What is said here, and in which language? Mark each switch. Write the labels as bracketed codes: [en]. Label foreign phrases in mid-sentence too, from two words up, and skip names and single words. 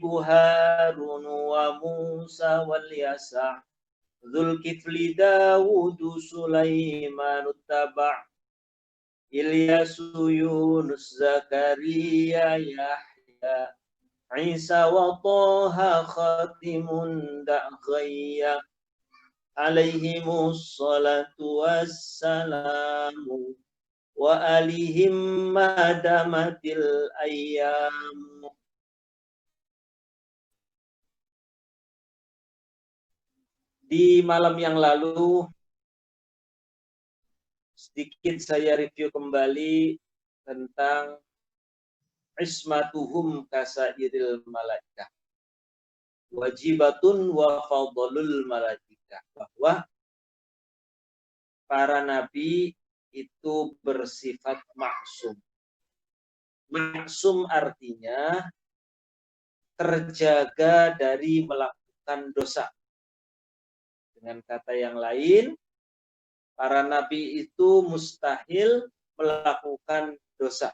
[ar] هارون وموسى واليسع ذو الكفل داود سليمان اتبع إلياس يونس زكريا يحيى عيسى وطه خاتم دعغيا عليهم الصلاة والسلام وآلهم ما دامت الأيام. [id] Di malam yang lalu sedikit saya review kembali tentang [ar] عصمتهم كسائر الملائكة واجبة وفضل الملائكة, [id] bahwa para nabi itu bersifat maksum. Maksum artinya terjaga dari melakukan dosa. Dengan kata yang lain, para nabi itu mustahil melakukan dosa.